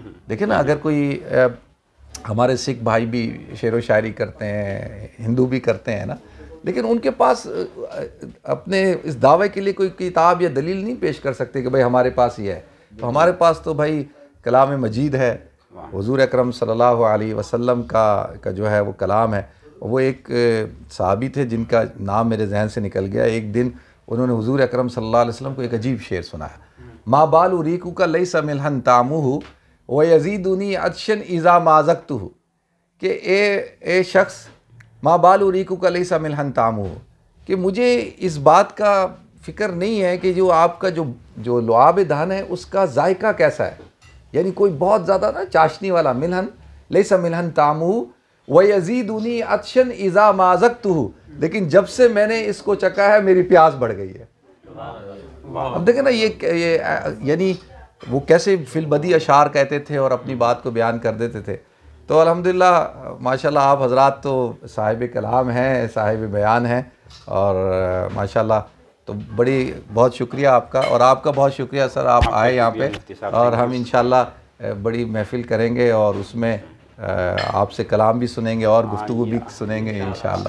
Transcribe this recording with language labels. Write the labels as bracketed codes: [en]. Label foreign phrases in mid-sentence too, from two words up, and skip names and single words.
[hi] देखें ना, अगर कोई हमारे सिख भाई भी शेर व शायरी करते हैं, हिंदू भी करते हैं ना, लेकिन उनके पास अपने इस दावे के लिए कोई किताब या दलील नहीं पेश कर सकते कि भाई हमारे पास ये है। तो हमारे पास तो भाई कलाम मजीद है, हुज़ूर अकरम [ar] صلى الله عليه وسلم [hi] का जो है वो कलाम है। वो एक सहाबी थे जिनका नाम मेरे जहन से निकल गया। एक दिन उन्होंने हुज़ूर अकरम [ar] صلى الله عليه وسلم [hi] को एक अजीब शेर सुनाया, [ar] ما بال ريقك ليس ملحا طعمه ويزيدني عطشا إذا ما ذقته, [hi] कि ए शख्स, [ar] ما بال ريقك ليس ملحا طعمه, [hi] कि मुझे इस बात का फ़िक्र नहीं है कि जो आपका जो लुआब धान है उसका जायका कैसा है, यानी कोई बहुत ज़्यादा ना चाशनी वाला, [ar] ملحا ليس ملحا طعمه ويزيدني عطشا إذا ما ذقته, [hi] लेकिन जब से मैंने इसको चखा है मेरी प्यास बढ़ गई है। अब देखें ना, ये यानी वो कैसे फिलबदी अशार कहते थे और अपनी बात को बयान कर देते थे। तो [ar] الحمد لله ما شاء الله [hi] आप हज़रात तो साहिब कलाम हैं, साहिब बयान हैं, और माशाल्लाह तो बहुत शुक्रिया आपका, और आपका बहुत शुक्रिया सर, आप आए यहाँ पे, और हम इंशाल्लाह बड़ी महफिल करेंगे और उसमें आपसे कलाम भी सुनेंगे और गुफ्तगू भी सुनेंगे इंशाल्लाह।